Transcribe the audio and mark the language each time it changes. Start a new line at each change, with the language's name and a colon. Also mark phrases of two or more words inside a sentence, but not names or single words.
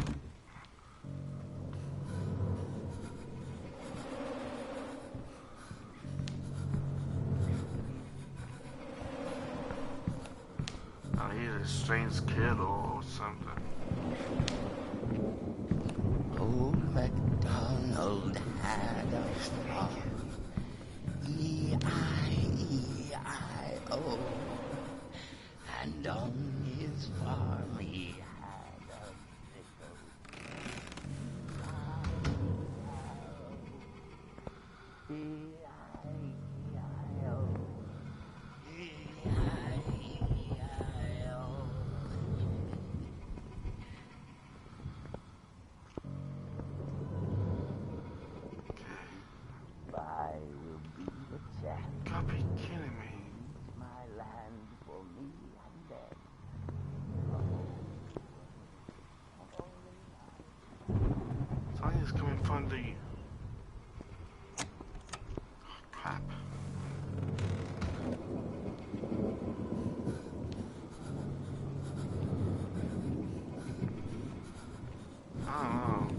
English: Oh, he's a strange kid or something. Old MacDonald had a farm. E-I-E-I-O. And on his farm he had a sickle. E-I-E-I-O. E-I-E-I-O. I will be the champ. Gotta be kidding me. My land for me and them. Tanya's coming from the... Oh, crap. I don't know.